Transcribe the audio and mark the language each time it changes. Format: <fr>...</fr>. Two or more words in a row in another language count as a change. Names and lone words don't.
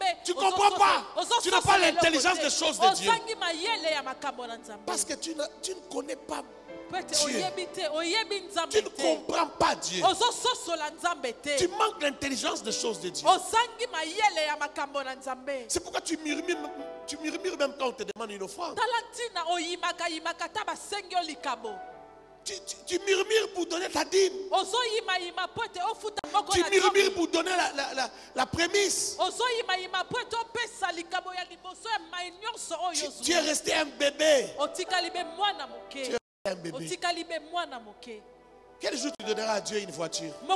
<fr>Tu comprends pas. Tu n'as pas l'intelligence des choses de Dieu.</fr> <ln>ozangi mayele ya makambo na Nzambe.</ln> <fr>Parce que tu ne connais pas. Peut-être Dieu.</fr> <ln>oyebi te oyebi Nzambe</ln> <fr>Tu ne</fr> <ln>te.</ln> <fr>comprends pas Dieu.</fr> <ln>Ozososola Nzambe te.</ln> <fr>Tu manques l'intelligence des choses de Dieu.</fr> <ln>ozangi mayele ya makambo na Nzambe.</ln> <fr>C'est pourquoi tu murmures même quand on te demande une offrande.</fr> <ln>Tala ntina oyimaka yimaka ta basengi yo likabo.</ln> <fr>Tu murmures pour donner ta dîme. Tu murmures pour donner la prémisse. Tu es resté un bébé. Tu es un bébé. Quel jour tu donneras à Dieu une voiture?</fr>